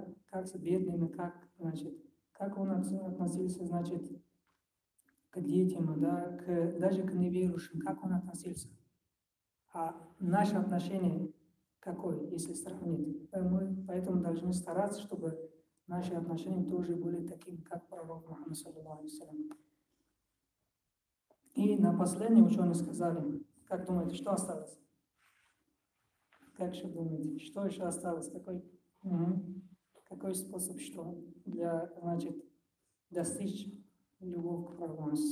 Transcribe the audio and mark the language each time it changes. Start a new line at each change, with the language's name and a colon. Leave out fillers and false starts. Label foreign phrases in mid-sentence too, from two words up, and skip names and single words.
Russian: Как с бедными, как, значит, как он относился, значит, к детям, да, даже к неверующим, как он относился. А наше отношение какое, если сравнить? Мы поэтому должны стараться, чтобы наши отношения тоже были такими, как пророк Мухаммад,
Arabic: صلى الله عليه وسلم.
Russian: И на последнее ученые сказали, как думаете, что осталось? Как еще думаете, что еще осталось? Какой способ, что для, значит, достичь любовь к пророку?